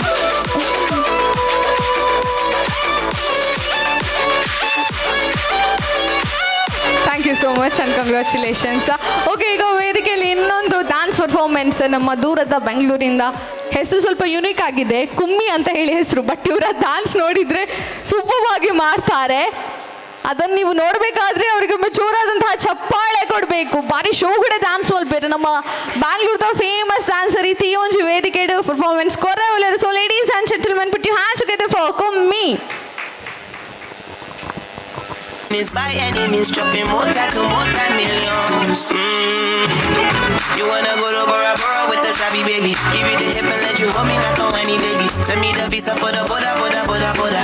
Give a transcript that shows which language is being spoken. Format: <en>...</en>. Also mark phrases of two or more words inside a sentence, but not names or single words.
<en>Thank you so much and congratulations.</en> <kn>ಓಕೆ, ಈಗ ವೇದಿಕೆಯಲ್ಲಿ ಇನ್ನೊಂದು</kn> <en>dance performance</en> <kn>ನಮ್ಮ ದೂರದ ಬೆಂಗಳೂರಿಂದ. ಹೆಸರು ಸ್ವಲ್ಪ ಯುನೀಕ್ ಆಗಿದೆ, ಕುಮ್ಮಿ ಅಂತ ಹೇಳಿ ಹೆಸರು. ಬಟ್ ಇವರ ಡ್ಯಾನ್ಸ್ ನೋಡಿದರೆ ಸೂಪರ್ವಾಗಿ ಮಾಡ್ತಾರೆ. ಅದನ್ನು ನೀವು ನೋಡಬೇಕಾದ್ರೆ ಅವರಿಗೊಮ್ಮೆ ಜೋರಾದಂತಹ ಚಪ್ಪಾಳೆ ಕೊಡಬೇಕು.</kn> <tcy>ಭಾರಿ ಶೋಗಡೆ ಡ್ಯಾನ್ಸ್ ಮಲ್ಪೇರು ನಮ್ಮ ಬ್ಯಾಂಗ್ಳೂರ್ದ</tcy> <en>famous dancer</en> <tcy>ಇತಿ ಒಂಜಿ ವೇದಿಕೆ ಪರ್ಫಾರ್ಮೆನ್ಸ್ ಕೊರವಲರು.</tcy> <en>So ladies and gentlemen, put your hands together for Kummi. By any means, dropping more tattoo, more than millions. You wanna go to Bora Bora with the savvy baby? Give you the hip and let you hold me like a whiny baby. Send me the visa for the Boda.</en>